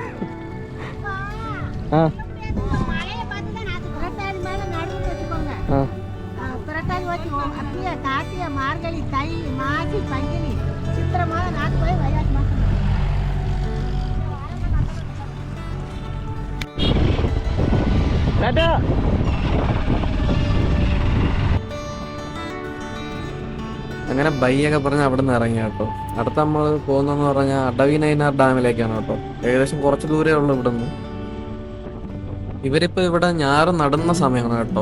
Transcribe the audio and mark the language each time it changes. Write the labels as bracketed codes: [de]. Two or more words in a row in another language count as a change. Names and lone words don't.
[ta] ஆ ஆ மார்கழி, தை, மாசி, பங்குனி, சித்திரை மாதம் நாட்டு போய் வைகாசி மாதம். டாடா. [ml] അങ്ങനെ ബൈയൊക്കെ പറഞ്ഞ് അവിടെ നിന്ന് ഇറങ്ങി കേട്ടോ. അടുത്ത നമ്മൾ പോകുന്നതെന്ന് പറഞ്ഞാൽ അടവിനൈനാർ ഡാമിലേക്കാണ് കേട്ടോ. ഏകദേശം കുറച്ച് ദൂരമേ ഉള്ളൂ ഇവിടുന്ന്. ഇവരിപ്പോൾ ഇവിടെ ഞാറ് നടുന്ന സമയമാണ് കേട്ടോ.